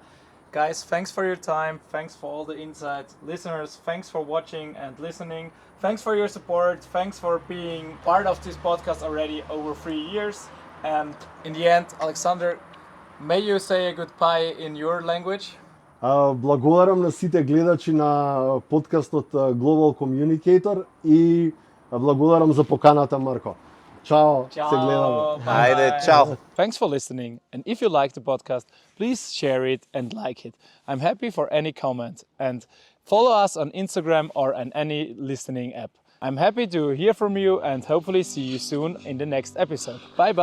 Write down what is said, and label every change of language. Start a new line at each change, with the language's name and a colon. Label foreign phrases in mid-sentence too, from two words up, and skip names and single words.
English: Guys, thanks for your time. Thanks for all the insights. Listeners, thanks for watching and listening. Thanks for your support. Thanks for being part of this podcast already over 3 years. And in the end, Alexander, may you say a goodbye in your language.
Macedonian: Благодарам на сите гледачи на подкастот Global Communicator и благодарам за поканата, Марко. Ciao. Се гледамо. Ajde, ciao.
English: Thanks for listening, and if you like the podcast, please share it and like it. I'm happy for any comment, and follow us on Instagram or on any listening app. I'm happy to hear from you and hopefully see you soon in the next episode.